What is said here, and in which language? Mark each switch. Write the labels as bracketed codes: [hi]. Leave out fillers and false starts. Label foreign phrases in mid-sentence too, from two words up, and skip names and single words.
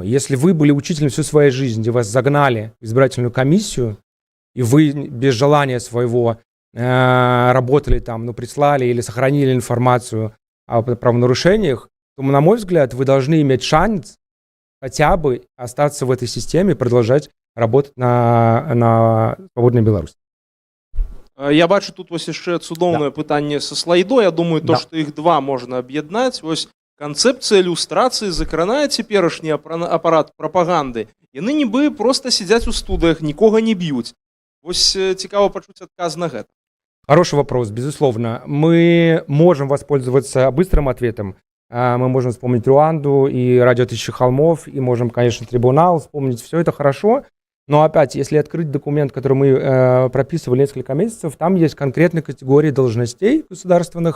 [ru] Если вы были учителем всю свою жизнь, где вас загнали в избирательную комиссию, и вы без желания своего работали там, ну, прислали или сохранили информацию о правонарушениях, то, на мой взгляд, вы должны иметь шанс хотя бы остаться в этой системе и продолжать работать на свободной Беларуси. [be] Я бачу тут ось яшчэ цудоўнае пытанне са слайдо. Я думаю, то, што іх два можна аб'яднаць. Вось канцэпцыя ілюстрацыі закранае цяперашні апарат прапаганды. Яны нібы проста сядзяць у студыях, нікога не б'юць. Вось цікава пачуць адказ на гэта. [ru] Хороший вопрос, безусловно. Мы можем воспользоваться быстрым ответом. Мы можем вспомнить Руанду и радио «Тысячи холмов», и можем, конечно, трибунал вспомнить. Все это хорошо. Но опять, если открыть документ, который мы прописывали несколько месяцев, там есть конкретные категории должностей государственных.